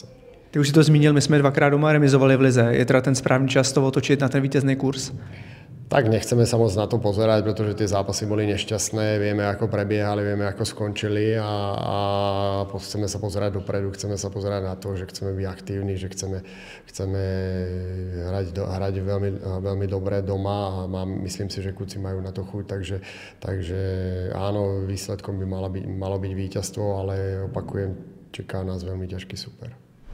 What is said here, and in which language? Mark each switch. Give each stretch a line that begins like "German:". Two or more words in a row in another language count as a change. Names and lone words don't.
Czech: Ty už si to zmínil, my jsme 2krát doma remizovali v lize. Je teda ten správný čas to otočit na ten vítězný kurz?
Slovak: Tak nechceme sa moc na to pozerať, pretože tie zápasy boli nešťastné, vieme ako prebiehali, vieme ako skončili a chceme sa pozerať dopredu, chceme sa pozerať na to, že chceme byť aktívni, že chceme hrať veľmi dobre doma a myslím si, že kluci majú na to chuť, takže áno, výsledkom by malo byť víťazstvo, ale opakujem, čeká nás veľmi ťažký super.